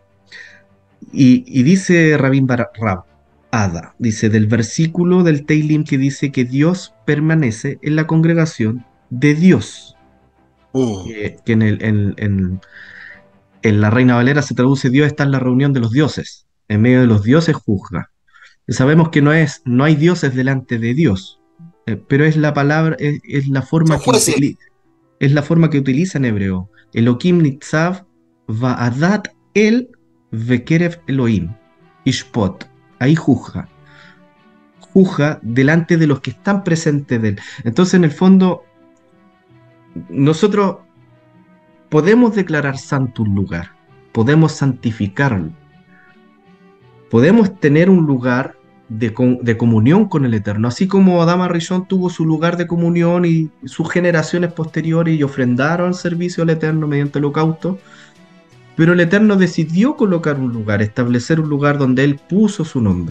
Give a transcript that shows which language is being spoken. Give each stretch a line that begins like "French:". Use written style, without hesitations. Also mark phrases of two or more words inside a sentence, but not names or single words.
Spanish: Y dice Rabin Barrab Ada, dice del versículo del Teilim que dice que Dios permanece en la congregación de Dios, que en la Reina Valera se traduce: Dios está en la reunión de los dioses, en medio de los dioses juzga. Y sabemos que no hay dioses delante de Dios, pero es la palabra, es la Son forma jueces. es la forma que utiliza en hebreo.
Hebrew: אלהים נצב בעדת אל בקרב אלהים ישפט.
Spanish: Ahí juzga delante de los que están presentes de él. Entonces, en el fondo, nosotros podemos declarar santo un lugar, podemos santificarlo, podemos tener un lugar de comunión con el Eterno, así como Adama Rishon tuvo su lugar de comunión y sus generaciones posteriores y ofrendaron servicio al Eterno mediante holocausto, pero el Eterno decidió colocar un lugar, establecer un lugar donde Él puso su nombre.